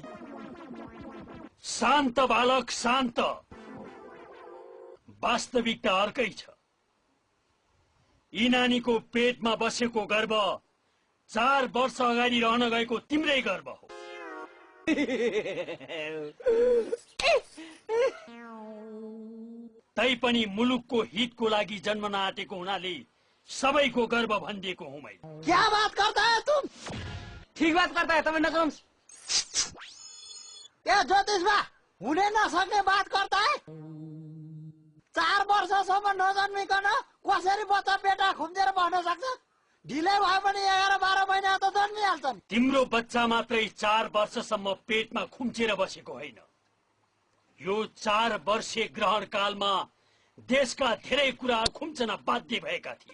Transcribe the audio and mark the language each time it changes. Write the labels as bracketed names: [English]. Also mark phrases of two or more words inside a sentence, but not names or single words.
[Nepali] शान्त बालक शान्त वास्तविकता अर्कै छ यी नानीको पेटमा बसेको गर्भ 4 वर्ष अगाडि रहन गएको तिम्रै गर्भ हो तैपनि मुलुकको हितको लागि जन्मन आँटेको हुनाले सबैको गर्व भनिदिएको हुँ मैले। [Hindi] क्या बात करता है तुम? ठीक बात करता है [Nepali] तपाईँ नचाउनुहोस्। ए ज्योतिषबा, हुने नसक्ने [Hindi] बात करता है? [Nepali] 4 वर्षसम्म नजन्मिकन कसरी बच्चा पेटा खुम्चेर बस्न सक्छ? ढिलै भयो भने 11-12 महिना त जन्मिहाल्छन्। तिम्रो बच्चा मात्रै 4 वर्षसम्म पेटमा खुम्चेर बसेको होइन। यो 4 वर्षे ग्रहण कालमा देशका धेरै कुरा खुम्चन बाध्य भएका थिए।